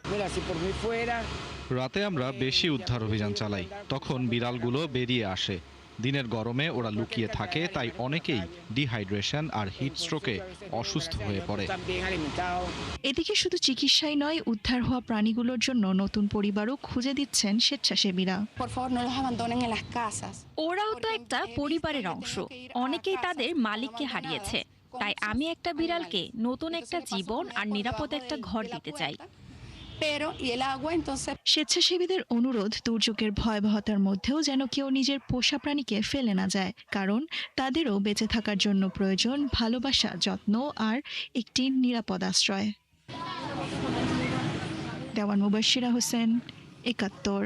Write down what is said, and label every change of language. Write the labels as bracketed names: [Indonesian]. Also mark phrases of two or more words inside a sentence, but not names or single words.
[Bangla] রাতে আমরা বেশি উদ্ধার অভিযান চালাই, তখন বিড়ালগুলো বেরিয়ে আসে। দিনের গরমে ওরা লুকিয়ে থাকে, তাই অনেকেই ডিহাইড্রেশন আর হিট স্ট্রোকে অসুস্থ হয়ে পড়ে। এদিকে শুধু চিকিৎসাই নয়, উদ্ধার হওয়া প্রাণীগুলোর জন্য নতুন পরিবারও খুঁজে দিচ্ছেন স্বেচ্ছাসেবীরা। [Spanish] Por favor, no los abandonen en las casas. [Bangla] ওরাও তো একটা পরিবারের অংশ, অনেকেই তাদের মালিককে হারিয়েছে। তাই আমি একটা বিড়ালকে নতুন একটা জীবন আর নিরাপদ একটা ঘর দিতে চাই। [Spanish] Pero, y el agua, entonces. [Bangla] স্বেচ্ছাসেবীদের অনুরোধ, দুর্যোগের ভয়াবহতার মধ্যেও যেন কেউ নিজের পোষা প্রাণীকে ফেলে না যায়, কারণ তাদেরও বেঁচে থাকার জন্য প্রয়োজন ভালোবাসা, যত্ন আর একটি নিরাপদ আশ্রয়। দেওয়ান মুবাশশিরা হোসেন, ৭১।